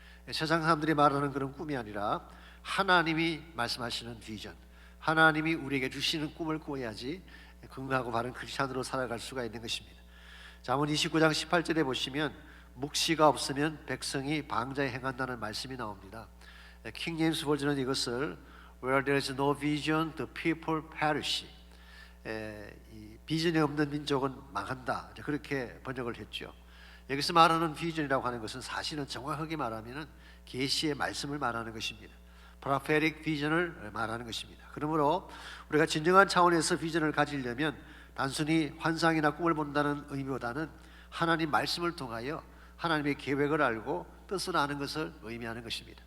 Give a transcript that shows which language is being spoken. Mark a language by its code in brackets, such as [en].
[ko] 세상 사람들이 말하는 그런 꿈이 아니라 하나님이 말씀하시는 비전, 하나님이 우리에게 주시는 꿈을 꾸어야지 건강하고 바른 크리스찬으로 살아갈 수가 있는 것입니다. 잠언 29장 18절에 보시면 묵시가 없으면 백성이 방자에 행한다는 말씀이 나옵니다. 킹 제임스 버전은 이것을 [en] Where there is no vision, the people perish. [ko] 이 비전이 없는 민족은 망한다, 그렇게 번역을 했죠. 여기서 말하는 비전이라고 하는 것은 사실은 정확하게 말하면 계시의 말씀을 말하는 것입니다. prophetic 비전을 말하는 것입니다. 그러므로 우리가 진정한 차원에서 비전을 가지려면 단순히 환상이나 꿈을 본다는 의미보다는 하나님 말씀을 통하여 하나님의 계획을 알고 뜻을 아는 것을 의미하는 것입니다.